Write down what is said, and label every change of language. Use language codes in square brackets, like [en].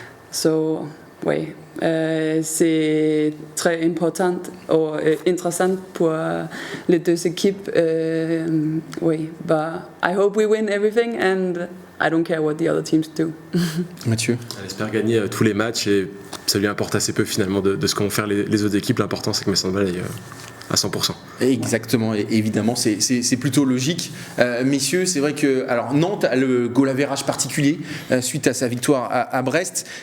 [en] So, [fr] oui, c'est très important et intéressant pour les 2 équipes. Oui, [en] but I hope we win everything and I don't care what the other teams do. [fr] Mathieu ? Elle espère gagner tous les matchs et ça lui importe assez peu finalement de ce qu'ont fait les autres équipes. L'important c'est que Metz Handball aille à 100%. Exactement, et évidemment c'est plutôt logique. Messieurs, c'est vrai que alors Nantes a le goal average particulier suite à sa victoire à Brest.